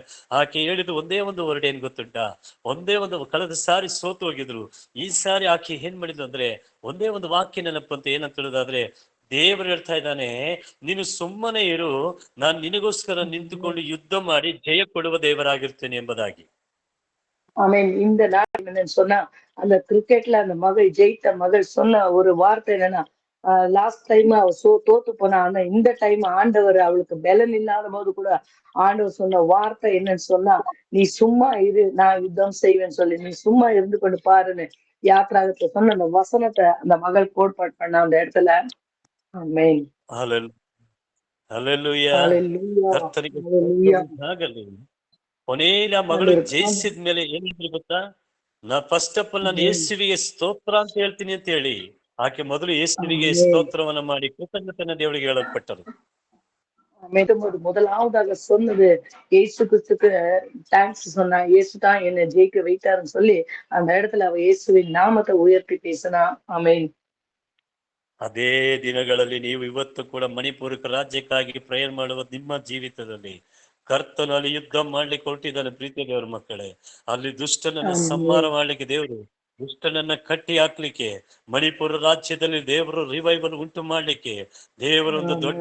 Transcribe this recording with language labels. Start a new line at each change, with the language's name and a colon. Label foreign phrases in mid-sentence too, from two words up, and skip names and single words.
Kannada: ಆಕೆ ಹೇಳಿದ್ದು ಒಂದೇ ಒಂದು ವರ್ಡ್ ಏನ್ ಗೊತ್ತುಂಟ, ಒಂದೇ ಒಂದು, ಕಳೆದ ಸಾರಿ ಸೋತು ಹೋಗಿದ್ರು, ಈ ಸಾರಿ ಆಕೆ ಏನ್ ಮಾಡಿದ್ರು ಅಂದ್ರೆ ಒಂದೇ ಒಂದು ವಾಕ್ಯ ನೆನಪಂತ ಏನಂತ ಹೇಳೋದಾದ್ರೆ, ದೇವರು ಹೇಳ್ತಾ ಇದ್ದಾನೆ, ನೀನು ಸುಮ್ಮನೆ ಇರು, ನಾನು ನಿನಗೋಸ್ಕರ ನಿಂತುಕೊಂಡು ಯುದ್ಧ ಮಾಡಿ ಜಯ ಕೊಡುವ ದೇವರಾಗಿರ್ತೇನೆ ಎಂಬುದಾಗಿ.
Tamil: இந்த நாள் சொன்னா, அந்த கிரிக்கெட்ல அந்த மகள் ஜெயித்த மகள் சொன்ன ஒரு வார்த்தை என்னன்னா,
English: last time
Tamil: அவ தோத்து போனா, ஆனா இந்த டைம் ஆண்டவர் அவளுக்கு பலன் இல்லாத போது கூட ஆண்டவர் சொன்ன வார்த்தை என்னன்னு சொன்னா, நீ சும்மா இரு, நான் யுத்தம் செய்வேன்னு சொல்லி நீ சும்மா இருந்து கொண்டு பாருன்னு யாத்ராகத்தை சொன்ன அந்த வசனத்தை அந்த மகள் கோட்பாடு பண்ண அந்த இடத்துல. ஆமென்.
Kannada: ಹಲ್ಲೆಲೂಯಾ. ಕರ್ತನಿಗೆ ಆಗಲಿ. ಕೊನೆಯಲ್ಲಿ ಆ ಮಗಳು ಜಯಿಸಿದ್ಮೇಲೆ ಏನಿದ್ರು ಗೊತ್ತಾ,
English: first of all
Kannada: ನಾನು ಯೇಸುವಿಗೆ ಸ್ತೋತ್ರ ಅಂತ ಹೇಳ್ತೀನಿ ಅಂತ ಹೇಳಿ ಆಕೆ ಮೊದಲು ಯೇಸುವಿಗೆ ಸ್ತೋತ್ರವನ್ನ ಮಾಡಿ ಕೃತಜ್ಞತೆಯನ್ನು ದೇವರಿಗೆ ಹೇಳಲ್ಪಟ್ಟರು.
Tamil: முதலாவதாக சொன்னது இயேசு கிறிஸ்துக்கு தேங்க்ஸ் சொன்னா, இயேசு தான் என்னை ஜெயிக்க வைத்தாருன்னு சொல்லி அந்த இடத்துல அவ இயேசுவின் நாமத்தை உயர்த்தி பேசினா. ஆமென்.
Kannada: ಅದೇ ದಿನಗಳಲ್ಲಿ ನೀವು ಇವತ್ತು ಕೂಡ ಮಣಿಪುರ ರಾಜ್ಯಕ್ಕಾಗಿ ಪ್ರೇಯರ್ ಮಾಡುವ ನಿಮ್ಮ ಜೀವಿತದಲ್ಲಿ ಕರ್ತನು ಅಲ್ಲಿ ಯುದ್ಧ ಮಾಡ್ಲಿಕ್ಕೆ ಹೊರಟಿದ್ದಾನೆ ಪ್ರೀತಿಯ ದೇವರ ಮಕ್ಕಳೇ. ಅಲ್ಲಿ ದುಷ್ಟನನ್ನ ಸಂಹಾರ ಆಮೆನ್. ಮಾಡ್ಲಿಕ್ಕೆ ದೇವರು, ದುಷ್ಟನನ್ನ ಕಟ್ಟಿ ಹಾಕ್ಲಿಕ್ಕೆ, ಮಣಿಪುರ ರಾಜ್ಯದಲ್ಲಿ ದೇವರು ರಿವೈವಲ್ ಉಂಟು ಮಾಡ್ಲಿಕ್ಕೆ, ದೇವರೊಂದು ದೊಡ್ಡ